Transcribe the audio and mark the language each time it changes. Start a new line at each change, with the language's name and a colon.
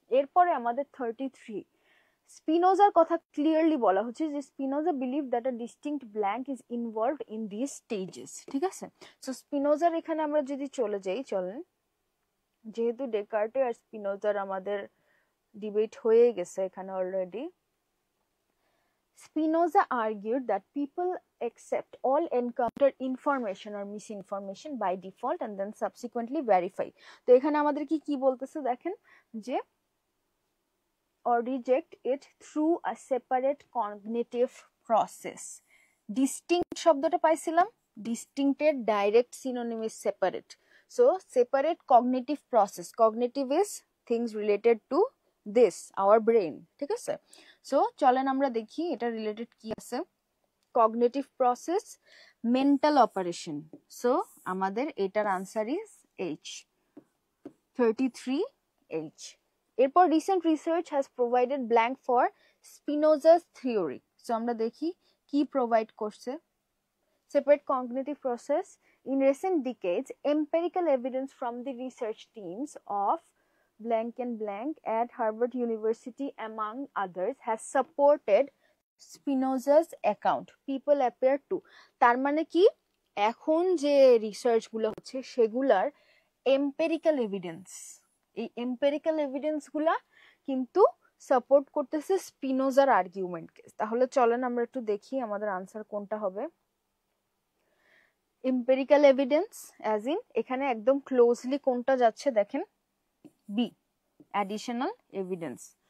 Bangla: এরপরে আমাদের 33 স্পিনোজার কথা ক্লিয়ারলি বলা হচ্ছে যে Spinoza
English: believe that a distinct blank is involved in this stages,
Bangla: ঠিক আছে? সো স্পিনোজার এখানে আমরা যদি চলে যাই, চলেন, যেহেতু ডেকার্টে আর স্পিনোজার আমাদের ডিবেট হয়ে গেছে এখানে already.
English: Spinoza argued that people accept all encountered information or misinformation by default and then subsequently verify।
Bangla: তো এখানে আমাদের কি বলতেছে দেখেন, যে
English: or reject it through a separate cognitive process। distinct শব্দটা পাইছিলাম, distinct এর direct synonym is separate, so separate cognitive process, cognitive is things related to this our brain, ঠিক আছে?
Bangla: সো চলেন আমরা দেখি এটা রিলেটেড কি আছে। Cognitive process, mental operation, so আমাদের এটার আনসার ইজ এইচ, 33H।
English: এরপর recent research has provided blank for Spinoza's theory.
Bangla: So আমরা দেখি কি প্রোভাইড করছে।
English: separate cognitive process. In recent decades, empirical evidence from the research teams of blank and blank at Harvard University, among others, has supported Spinoza's account, people appear to,
Bangla: তার মানে কি এখন যে research গুলো হচ্ছে সেগুলার এম্পেরিক্যাল এভিডেন্স, এই এম্পেরিক্যাল এভিডেন্স গুলা কিন্তু সাপোর্ট করতেছে স্পিনোজার আর্গুমেন্টকে। তাহলে চলেন আমরা একটু দেখি আমাদের আনসার কোনটা হবে। এম্পেরিক্যাল এভিডেন্স অ্যাজ ইন এখানে একদম ক্লোজলি কোনটা যাচ্ছে দেখেন, বি, অ্যাডিশনাল এভিডেন্স।